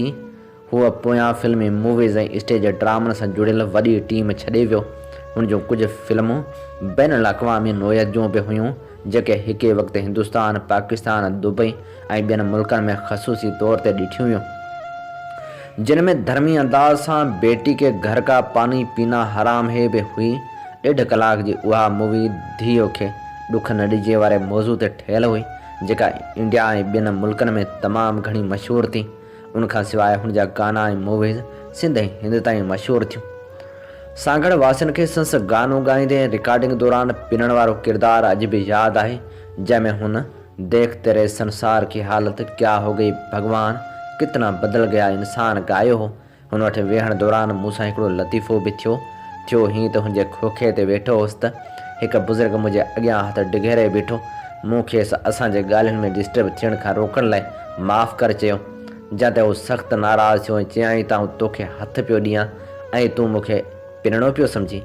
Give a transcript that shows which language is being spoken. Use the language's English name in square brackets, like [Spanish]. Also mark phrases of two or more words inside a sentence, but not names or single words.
[Sindhi] हूअ पोयां फिल्मी मूवीज़ ऐं स्टेज ड्रामनि सां जुड़ियल वॾी टीम छॾे वियो। हुनजूं कुझु फिल्मूं बैन अल-अक़वामी नोयत जूं बि हुयूं, जेके हिके वक़्तु हिंदुस्तान, पाकिस्तान, दुबई ऐं ॿियनि मुल्कनि में ख़सूसी तौर ते ॾिठियूं वियूं। जिनमें धर्मी अंदाज सां बेटी के घर का पानी पीना हराम है बि हुई। 1.5 कलाक जी उहा मूवी धीअ खे ॾुख न ॾिजे वारे मौज़ू ते ठहियल हुई, जेका इंडिया ऐं ॿियनि मुल्कनि में तमामु घणी मशहूरु थी। उनखां सवाइ हुन जा गाना ऐं मूवीज़ सिंध ऐं हिंद ताईं मशहूरु थियूं। सांगड़ वासियुनि खे संस गानो ॻाईंदे रिकॉर्डिंग दौरान पिनण वारो किरदारु अॼु बि यादि आहे, जंहिंमें हुन [Hindi] देख तेरे संसार की हालत क्या हो गई भगवान कितना बदल गया इंसान [Sindhi] ॻायो हो। हुन वटि वेहण दौरान मूंसां हिकिड़ो लतीफ़ो बि थियो हीअं त हुनजे खोखे ते वेठो हुउसि त हिकु बुज़ुर्ग मुंहिंजे अॻियां हथ डिघेरे बीठो। मूं खेसि असांजे ॻाल्हियुनि में डिस्टर्ब थियण खां रोकण लाइ माफ़ु करे चयो, जिते हू सख़्तु नाराज़ थियो ऐं चयाईं त आउं तोखे हथु पियो ॾियां ऐं तूं मूंखे पिनणो पियो सम्झी।